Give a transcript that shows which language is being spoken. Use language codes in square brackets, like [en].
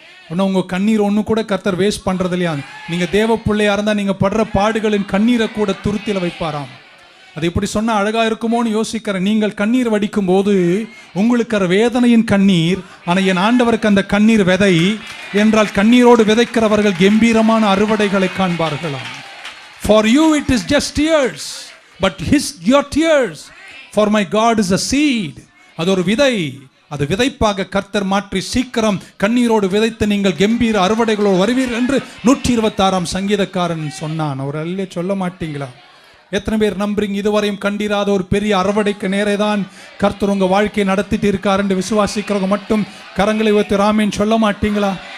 [ta] இன்னும் உங்கள் கண்ணீர் ஒன்று கூட கர்த்தர் வேஸ்ட் பண்ணுறது இல்லையா? நீங்கள் தேவ பிள்ளையாக இருந்தால் நீங்கள் படுற பாடுகளின் கண்ணீரை கூட துருத்தியில் வைப்பாராம். அது இப்படி சொன்னால் அழகாக இருக்குமோன்னு யோசிக்கிறேன். நீங்கள் கண்ணீர் வடிக்கும் போது உங்களுக்கு வேதனையின் கண்ணீர், ஆனால் என் ஆண்டவருக்கு அந்த கண்ணீர் விதை என்றால் கண்ணீரோடு விதைக்கிறவர்கள் கம்பீரமான அறுவடைகளை காண்பார்களாம். [en] For you it is just tears, but your tears for my God is a seed. [ta] அது ஒரு விதை, அது விதைப்பாக கர்த்தர் மாற்றி சீக்கிரம் கண்ணீரோடு விதைத்து நீங்கள் கம்பீர அறுவடைகளோடு வருவீர்கள் என்று 126 சங்கீதக்காரன் சொன்னான். அவர் அல்ல சொல்ல மாட்டீங்களா? எத்தனை பேர் நம்புறீங்க? இதுவரையும் கண்டிராத ஒரு பெரிய அறுவடைக்கு நேரே தான் கர்த்தர் உங்க வாழ்க்கையை நடத்திட்டு இருக்கார் என்று விசுவாசிக்கிறவங்க மட்டும் கரங்களை வைத்து ராமேன் சொல்ல மாட்டீங்களா?